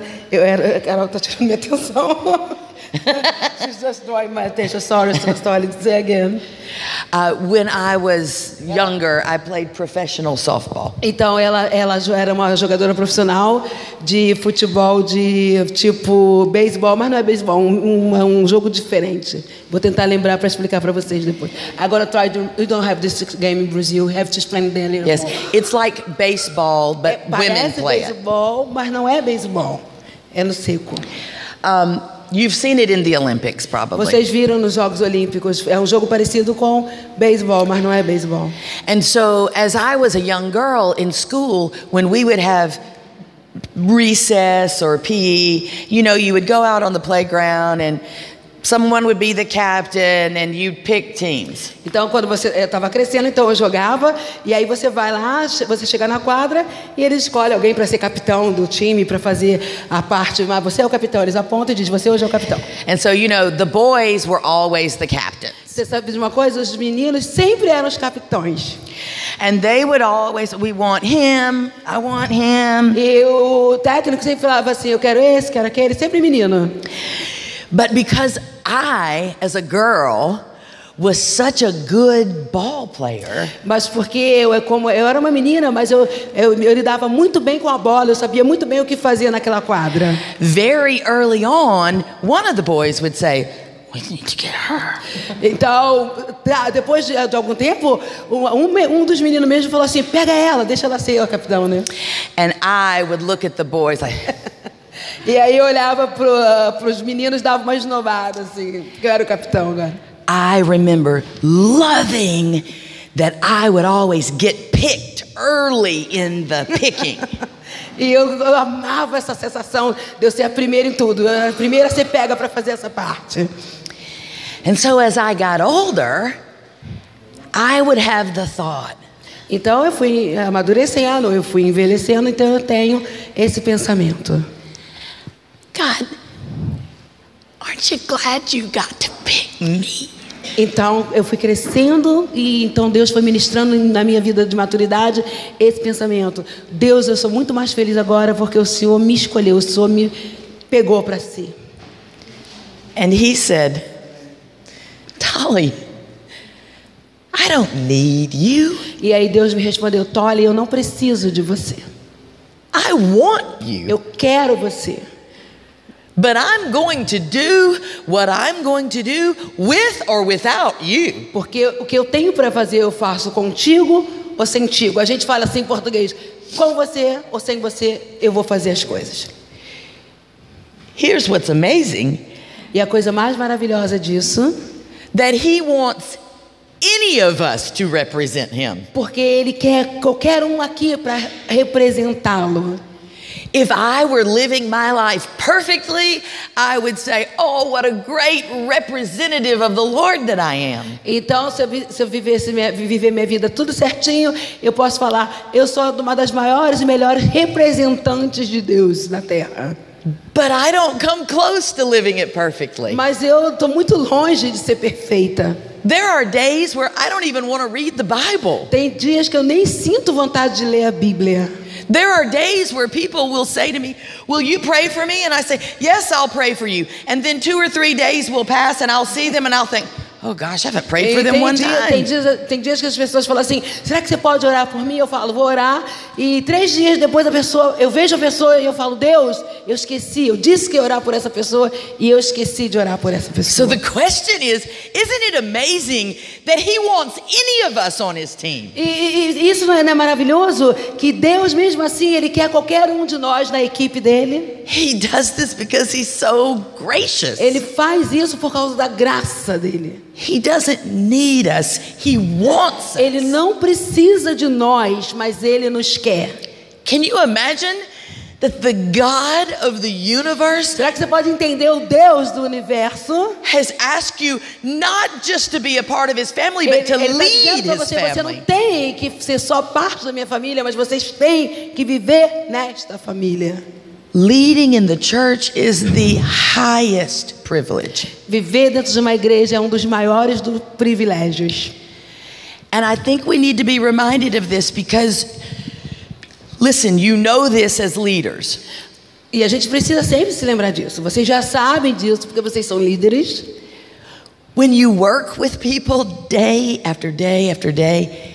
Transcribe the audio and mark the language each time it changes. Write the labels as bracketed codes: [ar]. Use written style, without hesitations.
[pt] eu era, Carol está tirando minha atenção. [en] She's just drawing my attention. Sorry, say again. When I was younger, I played professional softball. [pt] Então ela era uma jogadora profissional de futebol de tipo beisebol, mas não é beisebol, um jogo diferente. Vou tentar lembrar para explicar para vocês depois. Agora [en] you don't have this game in Brazil. You have to explain that a little Yes, more. it's like baseball, but women play it. [pt] Beisebol, mas não é beisebol. É no seco. [en] You've seen it in the Olympics, probably. [pt] Vocês viram nos Jogos Olímpicos. É um jogo parecido com beisebol, mas não é beisebol. [en] And so, as I was a young girl in school, when we would have recess or PE, you know, you would go out on the playground and someone would be the captain and you'd pick teams. [pt] Então, quando você estava crescendo, então eu jogava, e aí você vai lá, você chega na quadra e eles escolhem alguém para ser capitão do time, para fazer a parte, mas você é o capitão, eles apontam e dizem, você hoje é o capitão. [en] And so, you know, the boys were always the captains. [pt] Você sabe de uma coisa? Os meninos sempre eram os capitões. [en] And they would always, we want him, I want him. [pt] E o técnico sempre falava assim, eu quero esse, quero aquele, sempre menino. [en] But because I, as a girl, was such a good ball player. [pt] Mas porque eu era uma menina, mas eu lidava muito bem com a bola, eu sabia muito bem o que fazer naquela quadra. [en] Very early on, one of the boys would say, "We need to get her." [pt] Então, depois de algum tempo, um dos meninos mesmo falou assim, pega ela, deixa ela ser a capitão, né? [en] And I would look at the boys like. [pt] E aí eu olhava para os meninos e dava uma esnobada, assim, que eu era o capitão agora. [en] I remember loving that I would always get picked early in the picking. [pt] E eu amava essa sensação de eu ser a primeira em tudo, a primeira a ser pega para fazer essa parte. [en] And so as I got older, I would have the thought. [pt] Então eu fui amadurecendo, eu fui envelhecendo, então eu tenho esse pensamento. [en] God, aren't you glad you got to pick me? [pt] Então, eu fui crescendo e então Deus foi ministrando na minha vida de maturidade esse pensamento. Deus, eu sou muito mais feliz agora porque o Senhor me escolheu, o Senhor me pegou para si. [en] And he said, Dolly, I don't need you. [pt] E aí Deus me respondeu, Dolly, eu não preciso de você. [en] I want you. [pt] Eu quero você. [en] But I'm going to do what I'm going to do with or without you. [pt] Porque o que eu tenho para fazer eu faço contigo ou sem tigo. A gente fala assim em português, com você ou sem você eu vou fazer as coisas. [en] Here's what's amazing. [pt] E a coisa mais maravilhosa disso, [en] that he wants any of us to represent him. [pt] Porque ele quer qualquer um aqui para representá-lo. [en] If I were living my life perfectly, I would say, oh, what a great representative of the Lord that I am. [pt] Então, se eu viver minha vida tudo certinho, eu posso falar, eu sou uma das maiores e melhores representantes de Deus na Terra. [en] But I don't come close to living it perfectly. [pt] Mas eu estou muito longe de ser perfeita. [en] There are days where I don't even want to read the Bible. [pt] Tem dias que eu nem sinto vontade de ler a Bíblia. [en] There are days where people will say to me, will you pray for me? And I say, yes, I'll pray for you. And then 2 or 3 days will pass and I'll see them and I'll think, oh gosh, I haven't prayed for them one time. [pt] Tem dias que as pessoas falam assim, será que você pode orar por mim? Eu falo, vou orar. E 3 dias depois eu vejo a pessoa e eu falo, Deus, eu esqueci. Eu disse que ia orar por essa pessoa e eu esqueci de orar por essa pessoa. [en] So the question is, isn't it amazing that he wants any of us on his team? [pt] E isso não é maravilhoso? Que Deus mesmo assim, Ele quer qualquer um de nós na equipe dele. [en] He does this because he's so gracious. [pt] Ele faz isso por causa da graça dele. [en] He doesn't need us. He wants us. [pt] Ele não precisa de nós, mas Ele nos quer. [en] Can you imagine that the God of the universe [pt] Será que você pode entender o Deus do universo? [en] has asked you not just to be a part of his family, but to [pt] Ele está [en] lead [pt] dizendo para [en] his [pt] você, você [en] family? [pt] não tem que ser só parte da minha família, mas vocês têm que viver nesta família. [en] Leading in the church is the highest privilege. [pt] Viver dentro de uma igreja é um dos maiores dos privilégios. [en] And I think we need to be reminded of this because, listen, you know this as leaders. [pt] E a gente precisa sempre se lembrar disso. Vocês já sabem disso porque vocês são líderes. [en] When you work with people day after day after day,